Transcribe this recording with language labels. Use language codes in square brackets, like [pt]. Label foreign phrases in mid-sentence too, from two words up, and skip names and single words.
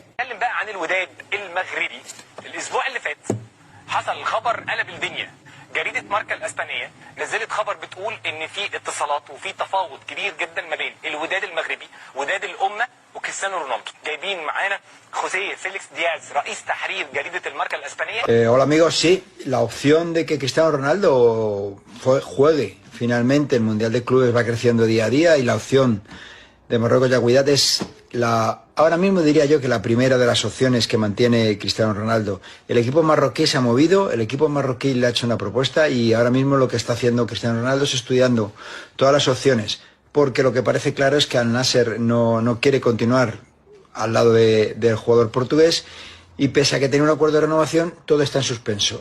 [ar] نتكلم بقى عن الوداد المغربي. الاسبوع اللي فات حصل خبر قلب الدنيا. جريده ماركا الاسبانيه نزلت خبر بتقول ان في اتصالات وفي تفاوض كبير جدا ما بين الوداد المغربي وداد الامه وكريستيانو رونالدو. جايبين معانا خوسيه فيليكس دياز رئيس تحرير جريده الماركا الاسبانيه. [es] Hola amigos, sí, la opción de que Cristiano Ronaldo juegue finalmente el Mundial de Clubes va creciendo día a día, y la opción de Marruecos y Al-Wihdat es ahora mismo diría yo que la primera de las opciones que mantiene Cristiano Ronaldo. El equipo marroquí se ha movido, el equipo marroquí le ha hecho una propuesta, y ahora mismo lo que está haciendo Cristiano Ronaldo es estudiando todas las opciones, porque lo que parece claro es que Al Nasser no quiere continuar al lado del jugador portugués, y pese a que tiene un acuerdo de renovación, todo está en suspenso.